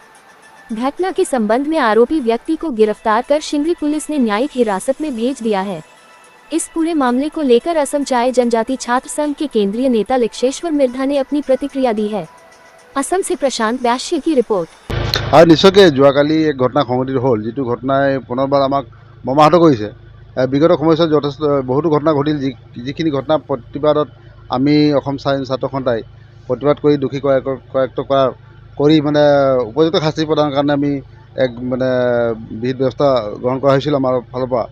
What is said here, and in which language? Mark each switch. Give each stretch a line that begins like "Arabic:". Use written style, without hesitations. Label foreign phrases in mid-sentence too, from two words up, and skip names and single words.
Hindi: घटना के संबंध में आरोपी व्यक्ति को गिरफ्तार कर शिमरी पुलिस ने न्यायिक हिरासत में भेज दिया है। इस पूरे मामले को लेकर असम चाय जनजाति छात्र संघ के केंद्रीय नेता लिक्षेश्वर मिर्धा ने अपनी प्रतिक्रिया दी है। असम से प्रशांत व्यास्य की रिपोर्ट।
Assamese: और निश्चयকৈ যোৱাকালি
Hindi: एक घटना
Assamese: সংঘটিত হ'ল, যিটো ঘটনাই পুনৰবাৰ আমাক মৰ্মাহত কৰিছে। বিগত সময়ছোৱাত যথেষ্ট বহুতো ঘটনা ঘটিল, যিখিনি ঘটনা প্ৰতিবাদত আমি অসম ছাত্ৰ সন্থাই প্ৰতিবাদ কৰি দোষী কৰায়ত্ব কৰি মানে উপযুক্ত শাস্তি প্ৰদানৰ কাৰণে আমি এক মানে বিহিত ব্যৱস্থা গ্ৰহণ কৰা হৈছিল আমাৰ ফালৰ পৰা।